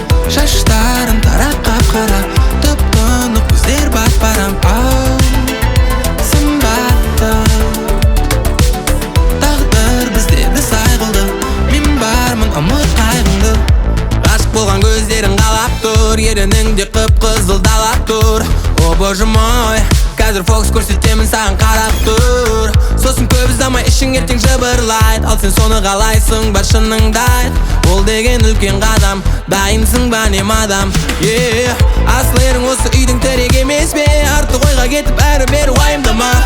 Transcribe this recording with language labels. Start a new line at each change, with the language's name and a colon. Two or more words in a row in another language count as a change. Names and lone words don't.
Kazakh: Шаштарың тарап қап-қара, тұп-тұнық көздер бап-барам. Ау, сымбатты. Тағдыр бізде біз ай қылды. Мен бармын, ұмыт қайғыңды. Ғашық болған көздерің қалап тұр, ерінің де қып-қызыл далап тұр.
Russian: О, боже мой,
Kazakh: қазір фокус көрсетемін саған қарап тұр. Сосын көп ұзамай ішің ертең жыбырлайды. Ал сен соны қалайсың, бар шыныңды айт. Ол деген үлкен қадам. Дайынсың ба, не, мадам? Е, асыл ерің осы үйдің тірегі емес пе? Артық ойға кетіп, әрі бері уайымдама.